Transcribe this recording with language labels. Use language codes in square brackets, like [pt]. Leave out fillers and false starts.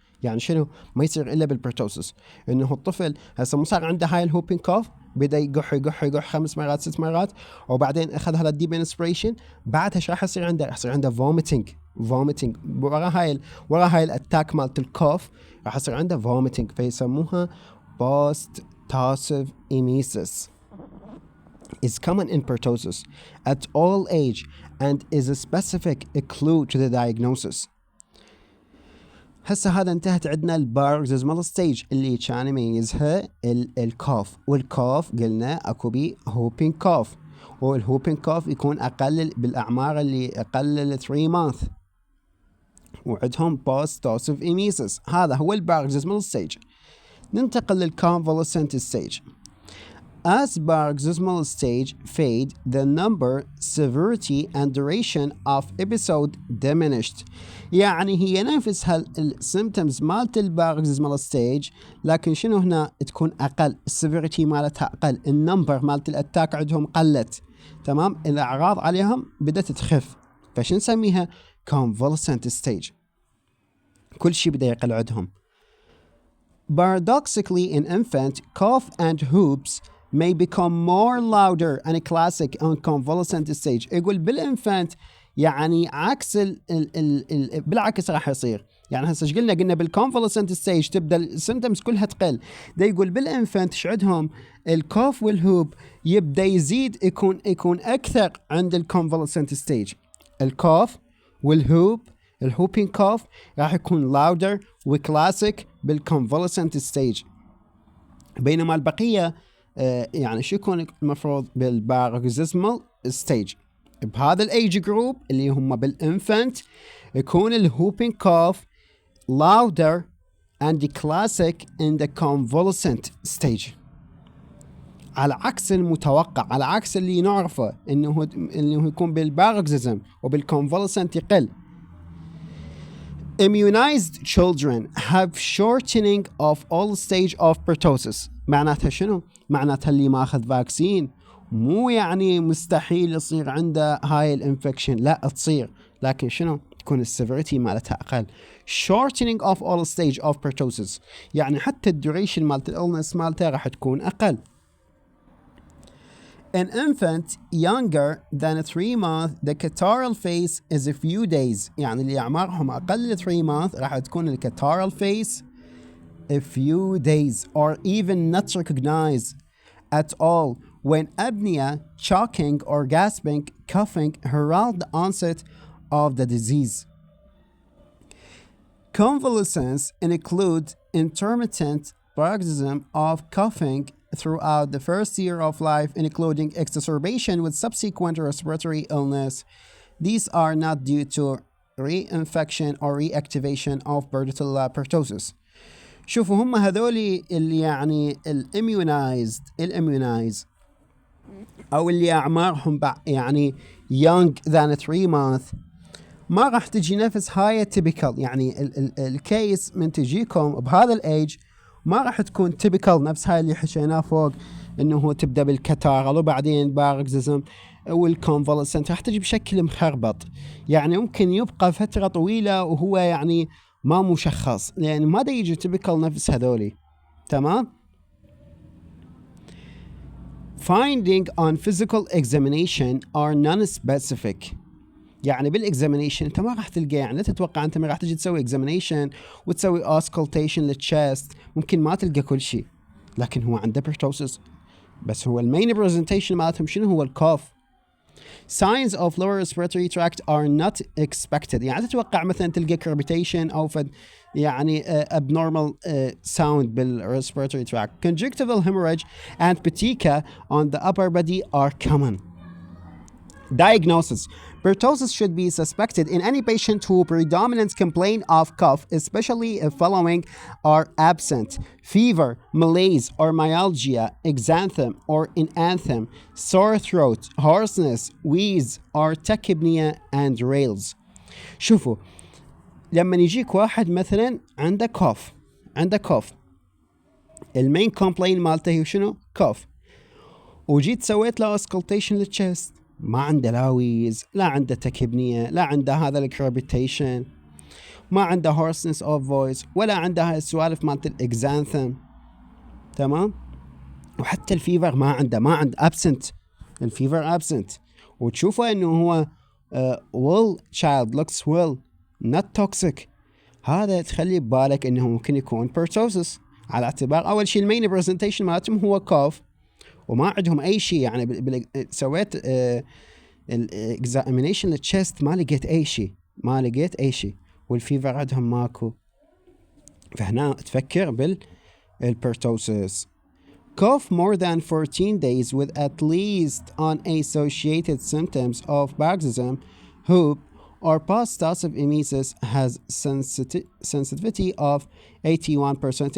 [ar] يعني شنو؟ ما يصير الا بالبرتوسس، انه الطفل هسه مو صار عنده هاي الهوبين كوف، بدا يقح 5 مرات 6 مرات، وبعدين اخذ هذا الديب انسبريشن، بعدها ايش راح يصير عنده؟ راح يصير عنده فوميتنج ورا هاي الاتاك مالت الكوف راح يصير عنده فوميتنج، فيسموها بوست تاسيف ايميسيس. [en] is common in pertussis at all age and is a specific clue to the diagnosis. [ar] هسه هذا انتهت عندنا الباروكسيزمال ستيج اللي كان يميزها الكوف، والكوف قلنا اكو بي هوبين كوف، والهوبين كوف يكون اقل بالاعمار اللي اقل 3 مانث، وعندهم بوست توسيف ايميسيس. هذا هو الباروكسيزمال ستيج. ننتقل للكونفالسنت ستيج. [en] As paroxysmal stage fade, the number, severity and duration of episode diminished. [ar] يعني هي نفس هالسيمتومز مالت الباروكسيزمال ستيج، لكن شنو هنا تكون اقل، السيفيريتي مالتها اقل، النمبر مالت الاتاك عندهم قلت، تمام، الاعراض عليهم بدات تخف، فشو نسميها؟ convalescent stage. كل شيء بدا يقل عندهم. [en] Paradoxically, in infant, cough and whoops may become more louder and classic on convalescent stage. [ar] يقول بالانفانت يعني عكس بالعكس راح يصير. يعني هسه ايش قلنا بالconvalescent ستيج تبدا السيمتومز كلها تقل. ده يقول بالانفانت ايش عندهم؟ الكوف والهوب يبدا يزيد، يكون اكثر عند الconvalescent ستيج. الكوف والهوب، الهوبين كوف راح يكون louder وكلاسيك بالconvalescent ستيج، بينما البقيه يعني شو يكون المفروض بالباروكسيزمال ستيج. بهذا الايج جروب اللي هم بالانفنت يكون الهوبين كوف [en] louder and classic in the convalescent stage، [ar] على عكس المتوقع، على عكس اللي نعرفه انه يكون بالباروكسيزم وبالconvalescent يقل. [en] Immunized children have shortening of all stage of pertussis. [ar] معناتها شنو؟ معناتها اللي ما أخذ فاكسين مو يعني مستحيل يصير عنده هاي الانفكشن، لا تصير، لكن شنو؟ تكون السيفيريتي مالتها أقل. [en] Shortening of all stage of pertussis [ar] يعني حتى الدوريشن مالت الإلنس مالتها راح تكون أقل. [en] An infant younger than 3 months, the catarrhal phase is a few days. [ar] يعني اللي أعمارهم أقل 3 months راح تكون الكاتارال [en] phase a few days or even not recognized at all when apnea, choking or gasping, coughing herald the onset of the disease. Convalescence include intermittent paroxysm of coughing throughout the first year of life, including exacerbation with subsequent respiratory illness. These are not due to reinfection or reactivation of Bordetella pertussis. [ar] شوفوا هم هذولي اللي يعني الاميونايز او اللي اعمارهم يعني [en] young than 3 months [ar] ما راح تجي نفس هاي التيبيكال. يعني الكيس من تجيكم بهذا الايج ما راح تكون تيبيكال نفس هاي اللي حكيناه فوق، انه هو تبدا بالكاتارال وبعدين باروكسيزم والكونفالسنت، راح تجي بشكل مخربط. يعني ممكن يبقى فتره طويله وهو يعني ما مشخص، لان ما دا يجي تيبيكال نفس هذولي، تمام. [en] Finding on physical examination are non-specific. [ar] يعني بالاكزامينيشن انت ما راح تلقى، يعني لا تتوقع انت ما راح تجي تسوي اكزامينيشن وتسوي auscultation للchest، ممكن ما تلقى كل شيء، لكن هو عنده pertussis. بس هو المين برزنتيشن مالتهم شنو؟ هو الكوف. [en] Signs of lower respiratory tract are not expected. [ar] يعني تتوقع مثلا تلقى crepitation او يعني abnormal sound بالrespiratory tract. [en] Conjunctival hemorrhage and petechiae on the upper body are common. Diagnosis. Pertussis should be suspected in any patient who predominant complain of cough, especially if following are absent: fever, malaise or myalgia, exanthem or inanthem, sore throat, hoarseness, wheeze or tachypnea and rales. [ar] شوفوا لما يجيك واحد مثلا عنده كوف المين كومبلين مالته هي شنو؟ كوف، وجيت سويت له اسكلتيشن للتشست، ما عنده لاويز، لا عنده تكبنية، لا عنده هذا الكربيتيشن، ما عنده [en] hoarseness of voice، [ar] ولا عنده هاي السوالف مالت الاكزانثم، تمام؟ وحتى الفيفر ما عنده absent، الفيفر absent، وتشوفه انه هو [en] well child looks well not toxic، [ar] هذا تخلي ببالك انه ممكن يكون pertussis، على اعتبار اول شيء المين برزنتيشن مالتهم هو كوف وما عندهم اي شيء. يعني سويت الاكزامينيشن للتشست ما لقيت اي شيء والفيفر عندهم ماكو، فهنا تفكر بالpertussis. [en] Cough more than 14 days with at least unassociated symptoms of paroxysm, whoop, or post-tussive emesis has sensitivity of 81%.